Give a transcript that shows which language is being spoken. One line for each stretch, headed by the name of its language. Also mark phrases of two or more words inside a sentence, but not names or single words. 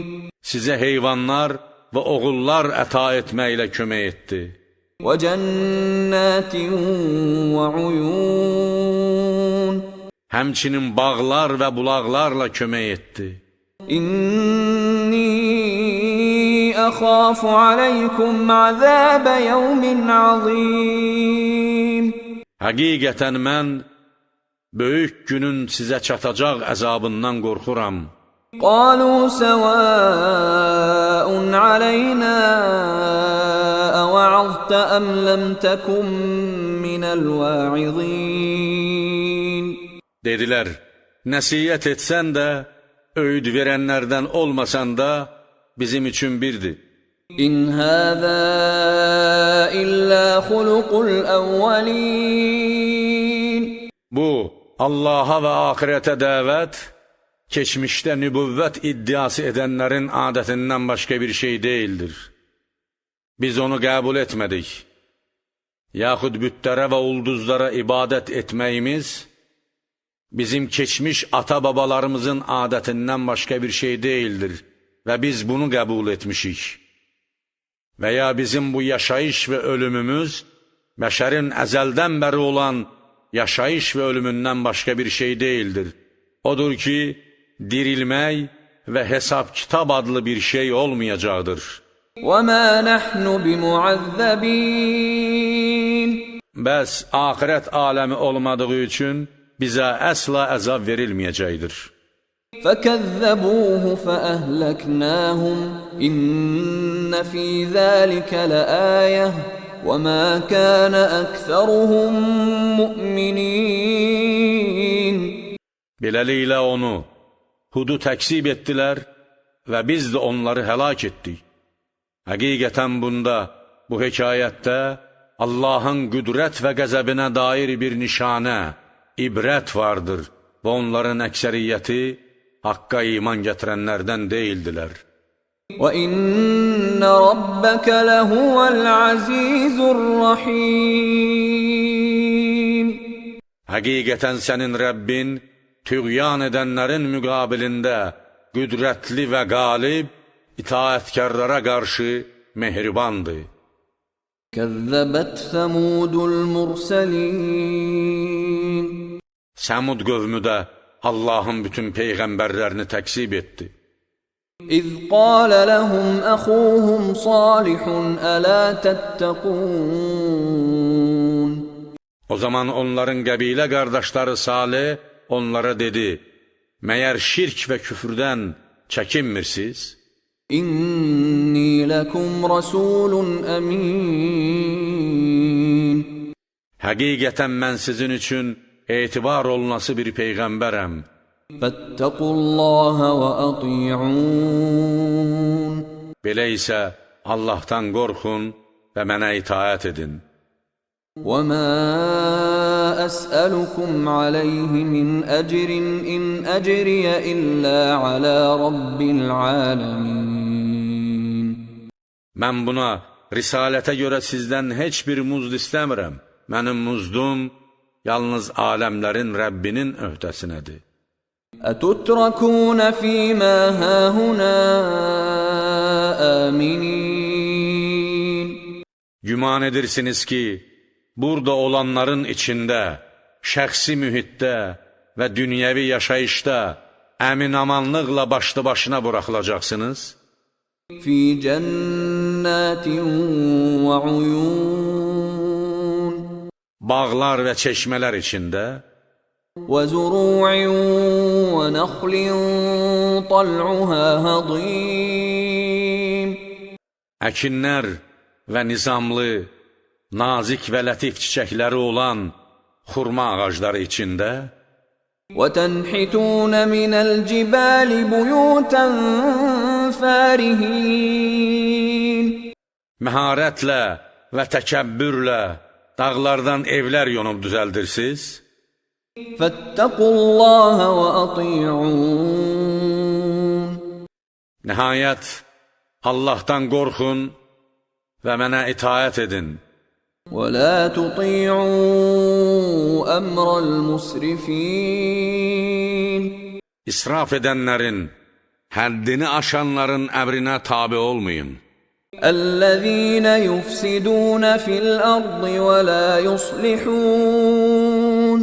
Azerbaijani: Sizə heyvanlar və oğullar əta etməklə kömək etdi.
Arabic: وَجَنَّاتٍ وَعُيُونَ
Azerbaijani: Həmçinin bağlar və bulaqlarla kömək etdi.
Arabic: إِنِّي أَخَافُ عَلَيْكُمْ عَذَابَ يَوْمٍ عَظِيمٍ
Azerbaijani: Həqiqətən mən böyük günün sizə çatacaq əzabından qorxuram.
Arabic: قَالُوا سَوَاءٌ عَلَيْنَا أَوَعَظْتَ أَمْ لَمْ تَكُنْ مِنَ الْوَاعِظِينَ
Azerbaijani: Dedilər, nəsiyyət etsən də, öğüd verənlərdən olmasan da, bizim üçün birdir.
Arabic: إِنْ هَذَا إِلَّا خُلُقُ الْأَوَّلِينَ
Azerbaijani: Bu, Allaha və axirətə dəvət, keçmişdə nübüvvət iddiası edənlərin adətindən başqa bir şey deyildir. Biz onu qəbul etmədik. Yaxud bütlərə və ulduzlara ibadət etməyimiz, bizim keçmiş ata-babalarımızın adətindən başqa bir şey deyildir və biz bunu qəbul etmişik. Və ya bizim bu yaşayış və ölümümüz, bəşərin əzəldən bəri olan yaşayış və ölümündən başqa bir şey deyildir. Odur ki, dirilmək və hesab-kitab adlı bir şey olmayacaqdır.
Arabic: وَمَا نَحْنُ بِمُعَذَّبِينَ
Azerbaijani: Bəs axirət aləmi olmadığı üçün bizə əsla əzab verilməyəcəkdir.
Arabic: فَكَذَّبُوهُ فَأَهْلَكْنَاهُمْ إِنَّ فِي ذَلِكَ لَآيَةً وَمَا كَانَ أَكْثَرُهُم مُؤْمِنِينَ
Azerbaijani: Beləliklə onu, Hudu təksib etdilər və biz də onları həlak etdik. Həqiqətən bunda, bu hekayətdə Allahın qüdrət və qəzəbinə dair bir nişanə, ibrət vardır və onların əksəriyyəti haqqa iman gətirənlərdən deyildilər.
Arabic: وَإِنَّ رَبَّكَ لَهُوَ الْعَزِيزُ الرَّحِيمُ
Azerbaijani: Həqiqətən sənin Rəbbin, tüğyan edənlərin müqabilində qüdrətli və qalib, itaətkarlara qarşı mehribandır.
Arabic: كَذَّبَتْ ثَمُودُ الْمُرْسَلِينَ
Azerbaijani: Səmud qövmü də Allahın bütün peyğəmbərlərini təksib etdi.
Arabic: إِذْ قَالَ لَهُمْ أَخُوهُمْ صَالِحٌ أَلَا تَتَّقُونَ
Azerbaijani: O zaman onların qəbilə qardaşları Salih onlara dedi, məyər şirk və küfrdən çəkinmirsiniz?
Arabic: إِنِّي لَكُمْ رَسُولٌ أَمِينٌ
Azerbaijani: Həqiqətən mən sizin üçün etibar olunası bir peyğəmbərəm.
Arabic: فَاتَّقُوا اللَّهَ وَأَطِيعُونَ
Azerbaijani: Belə isə Allahdan qorxun və mənə itaət edin.
Arabic: وَمَا أَسْأَلُكُمْ عَلَيْهِ مِنْ أَجْرٍ إِنْ أَجْرِيَ إِلَّا عَلَى رَبِّ الْعَالَمِينَ
Azerbaijani: Mən buna, risalətə görə sizdən heç bir muzd istəmirəm. Mənim muzdum yalnız aləmlərin Rəbbinin öhdəsinədir.
Arabic: أَتُتْرَكُونَ فِي مَا هَاهُنَا آمِنِينَ
Azerbaijani: Güman edirsiniz ki, burada olanların içində, şəxsi mühitdə və dünyəvi yaşayışda əmin-amanlıqla başlı-başına buraxılacaqsınız?
Arabic: فِي جَنَّاتٍ وَعُيُونَ
Azerbaijani: Bağlar və çeşmələr içində,
Arabic: وَزُرُوعٍ وَنَخْلٍ طَلْعُهَا هَضِيمٌ
Azerbaijani: əkinlər və nizamlı, nazik və lətif çiçəkləri olan xurma ağacları içində,
Arabic: وَتَنْحِتُونَ مِنَ الْجِبَالِ بُيُوتًا فَارِهِينَ
Azerbaijani: məharətlə və təkəbbürlə dağlardan evlər yonub düzəldirsiniz,
Arabic: فَاتَّقُوا اللَّهَ وَأَطِيعُونَ
Azerbaijani: nəhayət Allahdan qorxun və mənə itaət edin.
Arabic: وَلَا تُطِيعُوا أَمْرَ الْمُسْرِفِينَ
Azerbaijani: İsraf edənlərin, həddini aşanların əmrinə tabi olmayın.
Arabic: الَّذِينَ يُفْسِدُونَ فِي الْأَرْضِ وَلَا يُصْلِحُونَ